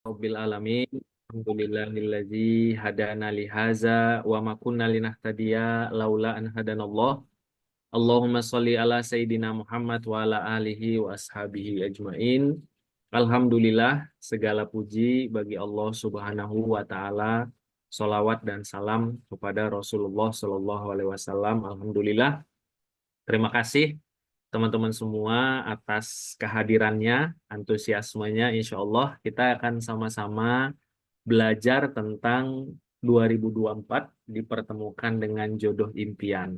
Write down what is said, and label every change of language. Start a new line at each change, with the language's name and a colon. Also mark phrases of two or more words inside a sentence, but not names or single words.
Arabic: رب العالمين. الحمد لله الذي هدانا لهذا وما كنا لنهتدي لولا أن هدانا الله. اللهم صل على سيدنا محمد وعلى آله وأصحابه أجمعين.
Indonesian: Alhamdulillah, segala puji bagi Allah
Arabic: سبحانه وتعالى.
Indonesian: Salawat dan salam kepada Rasulullah
Arabic: صلى الله عليه وسلم.
Indonesian: Alhamdulillah. Terima kasih teman-teman semua atas kehadirannya, antusiasmenya.
Arabic: إن شاء الله
Indonesian: kita akan sama-sama belajar tentang 2024 dipertemukan dengan jodoh impian.